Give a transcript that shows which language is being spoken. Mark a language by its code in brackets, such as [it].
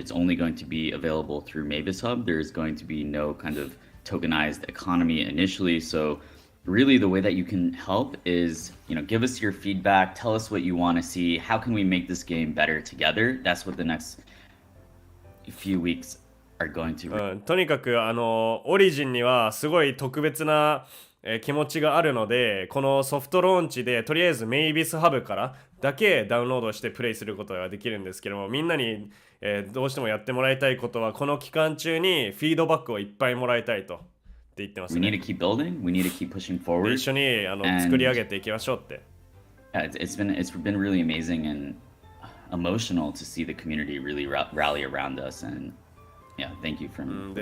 [en] It's only going to be available through Mavis Hub. There's going to be no kind of tokenized economy initially. So really the way that you can help is, give us your feedback, tell us what you want to see. How can we make this game better together? That's what the next few weeks are going to [ja] とにかくオリジンにはすごい特別な気持ちがあるので、このソフトローンチでとりあえずメイビスハブからだけダウンロードしてプレイすることができるんですけども、みんなに、どうしてもやってもらいたいことはこの期間中にフィードバックをいっぱいもらいたいとって言ってます [en] We need [ja] ね。 [en] to keep building. We need to keep pushing [ja] で [en] forward. [ja] 一緒に作り上げていきましょうって。 [en] Yeah, it's been really amazing and emotional to see the community really rally around us. And yeah, thank you from the